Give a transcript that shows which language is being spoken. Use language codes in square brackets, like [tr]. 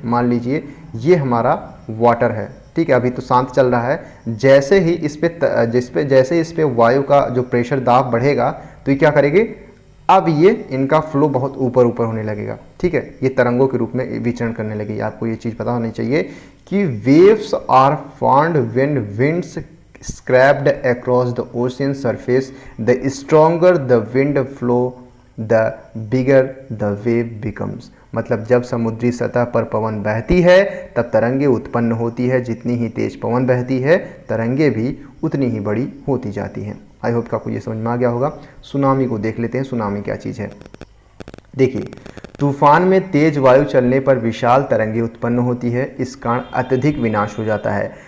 [hi] मान लीजिए ये हमारा वाटर है, ठीक है, अभी तो शांत चल रहा है, जैसे ही जैसे इस पे वायु का जो प्रेशर दाब बढ़ेगा तो ये क्या करेगी, अब ये इनका फ्लो बहुत ऊपर ऊपर होने लगेगा, ठीक है, ये तरंगों के रूप में विचरण करने लगेगी। आपको ये चीज़ पता होनी चाहिए कि [en] Waves are formed when winds scraped across the ocean surface, the stronger the wind flow, the bigger the wave becomes। [hi] मतलब जब समुद्री सतह पर पवन बहती है तब तरंगे उत्पन्न होती है, जितनी ही तेज पवन बहती है तरंगे भी उतनी ही बड़ी होती जाती हैं। [en] I hope [hi] कि आपको ये समझ में आ गया होगा। सुनामी को देख लेते हैं, सुनामी क्या चीज़ है। देखिए, तूफान में तेज वायु चलने पर विशाल तरंगे उत्पन्न होती है, इस कारण अत्यधिक विनाश हो जाता है।